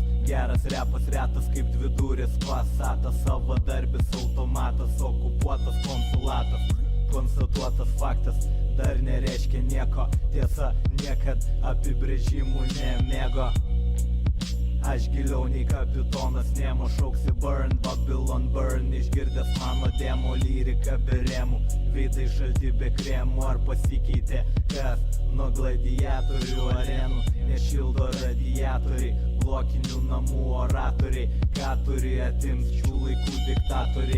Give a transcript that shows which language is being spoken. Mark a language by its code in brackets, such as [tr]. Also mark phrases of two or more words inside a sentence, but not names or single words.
[lt] Geras repas retas kaip dvidūris pasatas, savadarbis automatas, okupuotas konsulatas. Konstatuotas faktas dar nereiškia nieko, tiesa niekad apibrėžimų nemėgo. Aš giliau nei kapitonas Nemo, šauksi [en] burn, Babylon burn. [lt] Išgirdęs mano demo lyrika be remų, veidai šalti be kremų. Ar pasikeitė kas nuo gladiatorių arenų? Nešildo radiatoriai, blokinių namų oratoriai. Ką turi atims šių laikų diktatoriai?